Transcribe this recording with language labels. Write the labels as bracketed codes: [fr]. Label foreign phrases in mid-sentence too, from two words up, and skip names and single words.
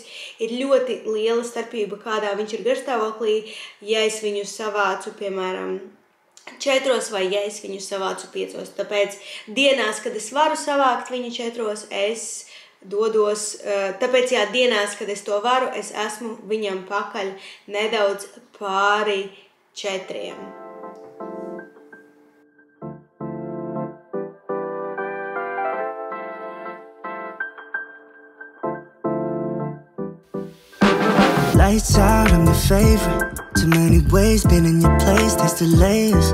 [lv] Ir ļoti liela starpība, kādā viņš ir garstāvoklī, ja es viņu savācu, piemēram, 4:00 vai ja es viņu savācu 5:00. Tāpēc dienās, kad es varu savākt viņu 4:00, es dodos, tāpēc jā, dienās, kad es to varu, es esmu viņam pakaļ nedaudz pāri 4:00. [en] Lights out, I'm your favorite. Too many ways, been in your place, there's delays.